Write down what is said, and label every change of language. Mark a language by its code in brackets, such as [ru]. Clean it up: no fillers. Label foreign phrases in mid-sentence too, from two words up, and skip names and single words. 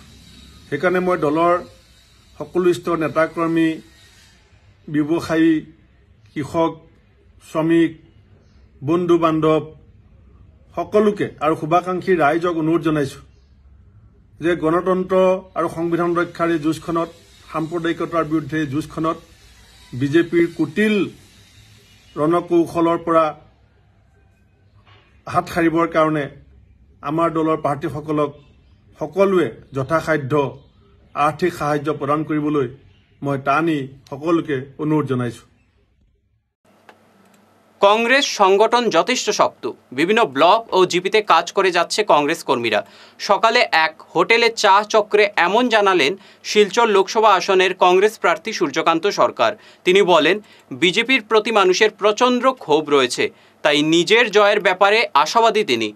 [as] সেইকাৰণে মই দলৰ সকলো স্তৰৰ নেতাকৰ্মী, ব্যৱসায়ী, কৃষক, শ্ৰমিক, বন্ধু বান্ধৱ সকলোকে আৰু শুভাকাংক্ষী ৰাইজক অনুৰোধ জনাইছোঁ যে গণতন্ত্ৰ আৰু সংবিধান ৰক্ষাৰ এই যুঁজখনত, সাম্প্ৰদায়িকতাৰ বিৰুদ্ধে যুঁজখনত বিজেপিৰ কুটিল ৰণকৌশলৰ পৰা হাত সাৰিবৰ কাৰণে আমাৰ দলৰ প্ৰাৰ্থীসকলক সকলোৱে যথাসাধ্য আৰ্থিক সাহায্য প্ৰদান কৰিবলৈ মই টানি সকলোকে অনুৰোধ জনাইছোঁ। [bn] কংগ্রেস সংগঠন যথেষ্ট শক্ত। বিভিন্ন ব্লক ও জিপিতে কাজ করে যাচ্ছে কংগ্রেস কর্মীরা। সকালে এক হোটেলে চা চক্রে এমন জানালেন শিলচর লোকসভা আসনের কংগ্রেস প্রার্থী সূর্যকান্ত সরকার। তিনি বলেন, বিজেপির প্রতি মানুষের প্রচণ্ড ক্ষোভ রয়েছে, তাই নিজের জয়ের ব্যাপারে আশাবাদী তিনি।